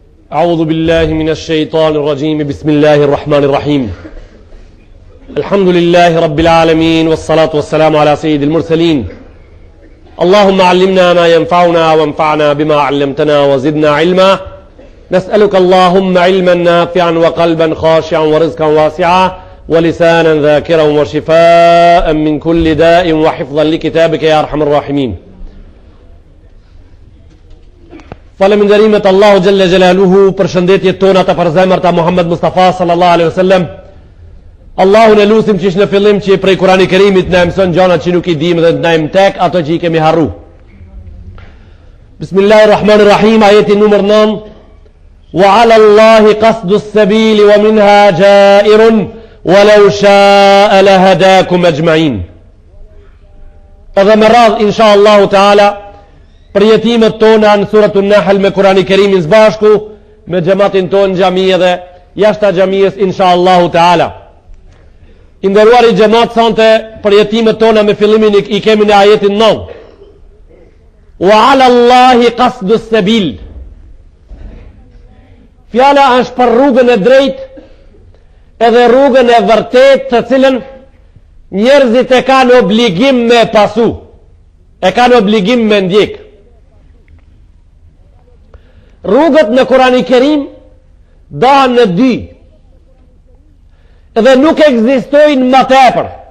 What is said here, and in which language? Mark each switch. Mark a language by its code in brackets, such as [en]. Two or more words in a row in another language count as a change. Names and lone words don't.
[ar] أعوذ بالله من الشيطان الرجيم بسم الله الرحمن الرحيم الحمد لله رب العالمين والصلاة والسلام على سيد المرسلين اللهم علمنا ما ينفعنا وانفعنا بما علمتنا وزدنا علما نسألك اللهم علما نافعا وقلبا خاشعا ورزقا واسعا ولسانا ذاكرا وشفاء من كل داء وحفظا لكتابك يا أرحم الراحمين. [sq] Faleminderimet Allahu [ar] جل جلاله, [sq] për shëndetjet tona të përzemërta Muhammed Mustafa [ar] صلى الله عليه وسلم. [sq] Allahun e lutim që ishë në fillim që prej Kurani Kerimit na mëson gjëra që nuk I dimë dhe na tek ato që I kemi harru. Bismillahirrahmanirrahim, ajeti numër 9. [ar] وعلى الله قصد السبيل ومنها جائر ولو شاء لهداكم أجمعين. [sq] Edhe me radh [ar] إن شاء الله تعالى [sq] për jetimet tona në suratun Nahl me Kurani Kerimin zbashku me xhamatin ton xhamie dhe jashtë xhamisë [ar] إن شاء الله تعالى. [sq] I nderuari xhamat sonte për jetimet tona me fillimin I kemi në ajetin 9. [ar] وعلى الله قصد السبيل. [sq] Fjala është për rrugën e drejtë edhe rrugën e vërtetë të cilën njerëzit e kanë obligim me pasu, e kanë obligim me ndjek. Rrugët në Kurani Kerim dahen në dy edhe nuk ekzistojnë më tepër.